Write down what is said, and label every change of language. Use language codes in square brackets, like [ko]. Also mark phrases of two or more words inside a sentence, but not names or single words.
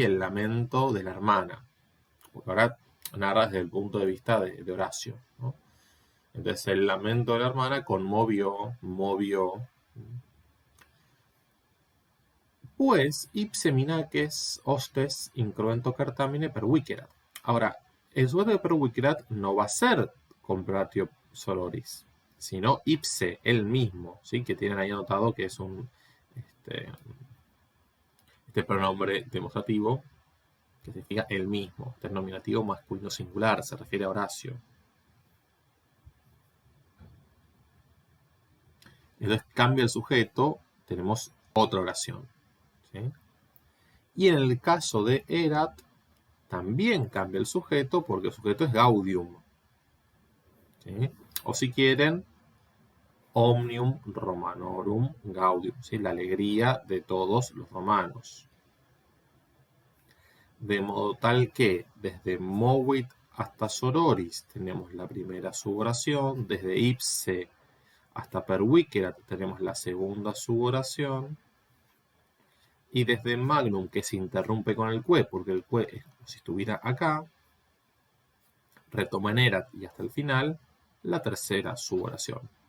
[es] El lamento de la hermana. Porque ahora narra desde el punto de vista de Horacio, ¿no? Entonces el lamento de la hermana movió. [la] Pues ipse minaces hostes incruento cartamine pervicerat. [es] Ahora, el sujeto de pervicerat no va a ser [la] comploratio sororis, [es] sino ipse, él mismo, ¿sí? Que tienen ahí anotado que es este pronombre demostrativo que significa el mismo, este nominativo masculino singular, se refiere a Horacio. Entonces cambia el sujeto, tenemos otra oración, ¿sí? Y en el caso de erat, también cambia el sujeto porque el sujeto es gaudium, ¿sí? O si quieren, [la] omnium Romanorum gaudium, [es] ¿sí? La alegría de todos los romanos. De modo tal que desde movit hasta sororis tenemos la primera suboración, desde ipse hasta pervicerat tenemos la segunda suboración, y desde magnum, que se interrumpe con el que, porque el que es como si estuviera acá, retoma en erat y hasta el final la tercera suboración.